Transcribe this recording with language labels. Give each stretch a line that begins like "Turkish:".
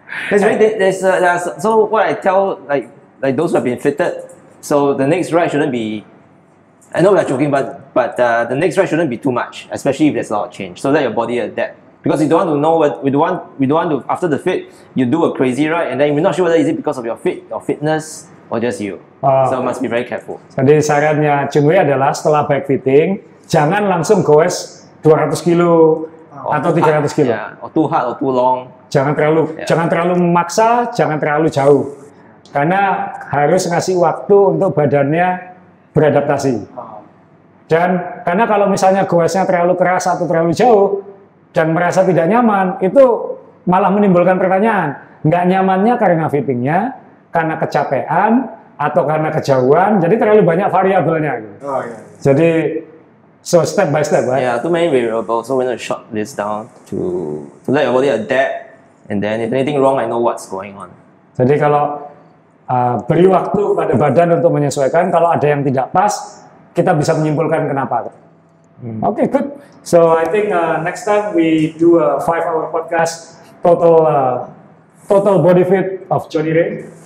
English: So what I tell like those who have been fitted, so the next ride shouldn't be. I know we are joking, but the next ride shouldn't be too much, especially if there's a lot of change. So let your body adapt, because you don't want to know what we don't want to after the fit you do a crazy ride and then we're not sure whether is it because of your fitness or just you. So must be very careful.
Indonesian: Jadi sarannya Chun Wei adalah setelah bike fitting jangan langsung goes 200 kilo atau 300 kilo. Or too hard or too long. Jangan terlalu memaksa, jangan terlalu jauh. Karena harus ngasih waktu untuk badannya beradaptasi. Dan karena kalau misalnya goesnya terlalu keras atau terlalu jauh dan merasa tidak nyaman, itu malah menimbulkan pertanyaan. Nggak nyamannya karena fittingnya, karena kecapean, atau karena kejauhan, jadi terlalu banyak variabelnya.
English: Jadi, so step by step, right? Yeah, too many variables, so we're going to short this down to let your body adapt, and then if anything wrong, I know what's going on.
Indonesian: Jadi kalau beri waktu pada badan untuk menyesuaikan, kalau ada yang tidak pas, kita bisa menyimpulkan kenapa.
English: Okay, good. So I think next time we do a 5-hour podcast total body fit of Johnny Rey.